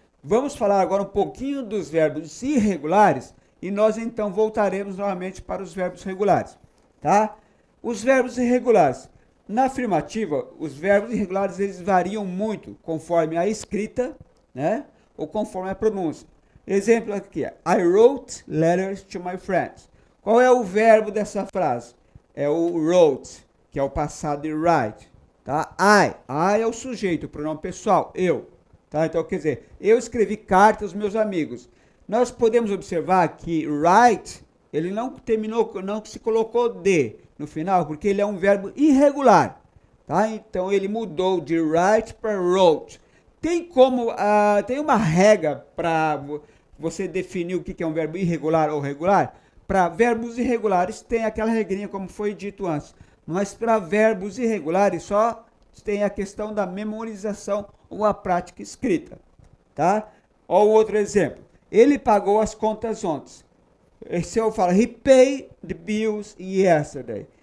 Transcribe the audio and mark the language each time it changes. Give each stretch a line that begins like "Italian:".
Portuguese: Vamos falar agora um pouquinho dos verbos irregulares e nós então voltaremos novamente para os verbos regulares. Tá? Os verbos irregulares. Na afirmativa, os verbos irregulares eles variam muito conforme a escrita, né? Ou conforme a pronúncia.
English: Exemplo aqui, I wrote letters to my friends.
Portuguese: Qual é o verbo dessa frase? É o wrote, que é o passado de write. Tá? I é o sujeito, o pronome pessoal, eu. Tá? Então, quer dizer, eu escrevi cartas aos meus amigos. Nós podemos observar que write ele não terminou, não se colocou de no final, porque ele é um verbo irregular, tá? Então ele mudou de write para wrote. Tem uma regra para você definir o que é um verbo irregular ou regular? Para verbos irregulares tem aquela regrinha como foi dito antes, mas para verbos irregulares só tem a questão da memorização ou a prática escrita, tá? Ó, o outro exemplo. Ele pagou as contas ontem.
English: Se eu falo, he paid the bills yesterday.